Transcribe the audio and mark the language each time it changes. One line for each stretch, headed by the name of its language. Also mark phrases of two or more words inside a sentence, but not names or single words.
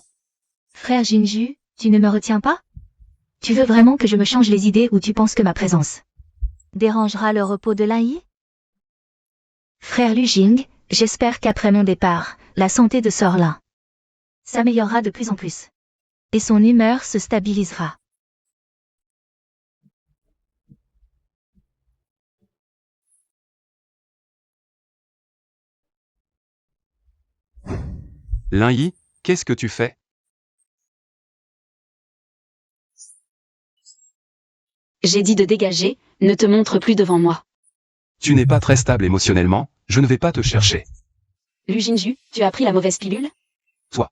French: Frère Jinju, tu ne me retiens pas? Tu veux vraiment que je me change les idées ou tu penses que ma présence dérangera le repos de Lin Yi? Frère Lu Jing, j'espère qu'après mon départ, la santé de Sœur Lin s'améliorera de plus en plus. Et son humeur se stabilisera. Lin Yi, qu'est-ce que tu fais? J'ai dit de dégager, ne te montre plus devant moi. Tu n'es pas très stable émotionnellement, je ne vais pas te chercher. Lu Jinju, tu as pris la mauvaise pilule? Toi.